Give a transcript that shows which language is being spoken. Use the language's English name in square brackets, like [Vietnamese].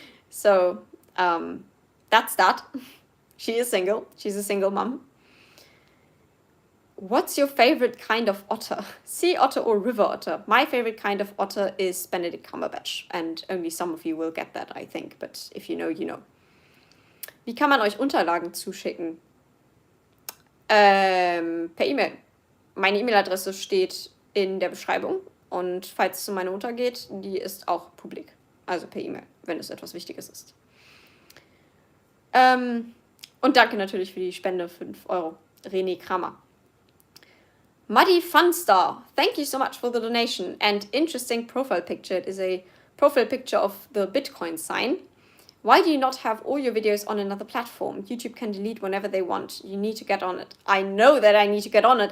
[English] So that's that. She is single. She's a single mum. What's your favorite kind of otter? Sea otter or river otter? My favorite kind of otter is Benedict Cumberbatch. And only some of you will get that, I think. But if you know, you know. [German] Wie kann man euch Unterlagen zuschicken? Per E-Mail. Meine E-Mail-Adresse steht in der Beschreibung. Und falls es um meine Mutter geht, die ist auch publik. Also per E-Mail, wenn es etwas Wichtiges ist. Und danke natürlich für die Spende, 5 Euro. René Kramer. [English] Muddy Funstar, thank you so much for the donation and interesting profile picture. It is a profile picture of the Bitcoin sign. Why do you not have all your videos on another platform? YouTube can delete whenever they want. You need to get on it. I know that I need to get on it.